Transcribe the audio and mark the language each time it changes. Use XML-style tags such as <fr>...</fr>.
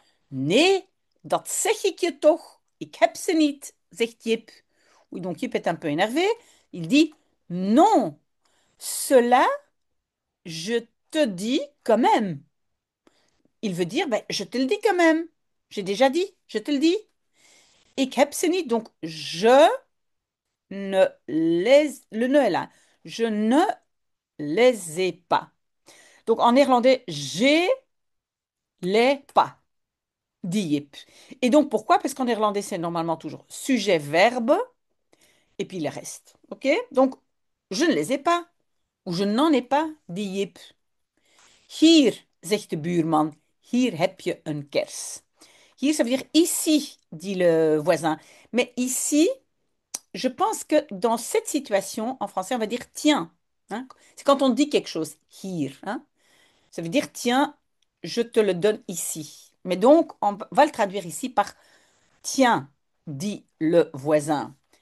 <nl>Nee, dat zeg ik je toch. Ik heb ze niet, zegt Jip.</nl> <fr>Oui, donc Jip est un peu énervé. Il dit non, cela, je te dis quand même. Il veut dire, ben, je te le dis quand même. J'ai déjà dit, je te le dis.</fr> <nl>Ik heb ze niet,</nl> <fr>donc je ne les... Le ne est là. Je ne les ai pas. Donc en néerlandais, j'ai les pas, dit Jip. Et donc pourquoi? Parce qu'en néerlandais, c'est normalement toujours sujet, verbe, et puis le reste. OK? Donc, je ne les ai pas. Ou je n'en ai pas, dit Jip.</fr> <nl>Hier, zegt de buurman, hier heb je een kers.</nl> <fr>Hier, ça veut dire ici, dit le voisin. Mais ici, je pense que dans cette situation, en français, on va dire tiens. Hein. C'est quand on dit quelque chose, hier. Hein. Ça veut dire tiens, je te le donne ici. Mais donc, on va le traduire ici par tiens, dit le voisin.</fr>